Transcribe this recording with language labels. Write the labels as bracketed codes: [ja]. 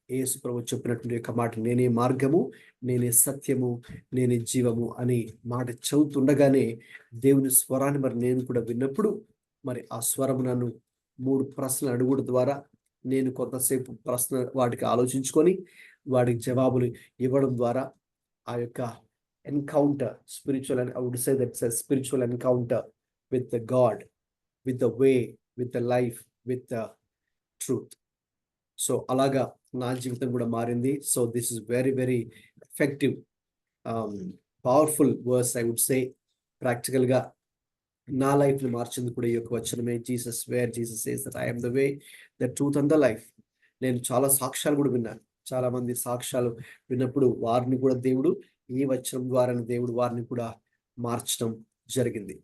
[te] యేసు ప్రభువు చెప్పినటువంటి యొక్క మాట, నేనే మార్గము, నేనే సత్యము, నేనే జీవము అని మాట చదువుతుండగానే దేవుని స్వరాన్ని మరి నేను కూడా విన్నప్పుడు మరి ఆ స్వరం నన్ను 3 ప్రశ్నలు అడుగుడు ద్వారా నేను కొంతసేపు వాటికి ఆలోచించుకొని వాటికి జవాబులు ఇవ్వడం ద్వారా ఆ యొక్క [en] encounter, spiritual, and I would say that's a spiritual encounter with the God, with the way, with the life, with the truth. [te] So అలాగా నా జీవితం కూడా మారింది. [en] So this is very very effective, powerful verse I would say. [te] ప్రాక్టికల్గా నా లైఫ్ని మార్చింది కూడా ఈ యొక్క వచనమే. [en] Jesus says that I am the way, the truth and the life. [te] నేను చాలా సాక్ష్యాలు కూడా విన్నాను. చాలా మంది సాక్ష్యాలు విన్నప్పుడు వారిని కూడా దేవుడు ఈ వచనం ద్వారా దేవుడు వారిని కూడా మార్చడం జరిగింది.